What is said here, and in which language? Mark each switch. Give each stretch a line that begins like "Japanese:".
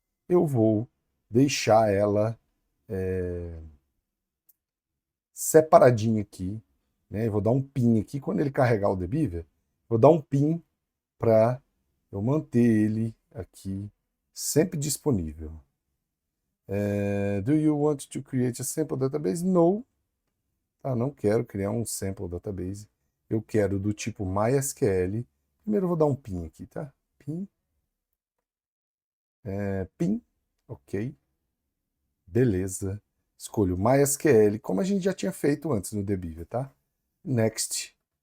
Portuguese: Eu vou deixar ela separadinha aqui, né? Eu vou dar um pin aqui, quando ele carregar o Debeaver, vou dar um pin para eu manter ele aqui sempre disponível.
English: Do you want to create a sample database? No.
Portuguese: Tá, não quero criar um sample database. Eu quero do tipo MySQL. Primeiro eu vou dar um pin aqui, tá? Pin. Pin. Ok. Beleza. Escolho MySQL, como a gente já tinha feito antes no Debeaver, tá? Next.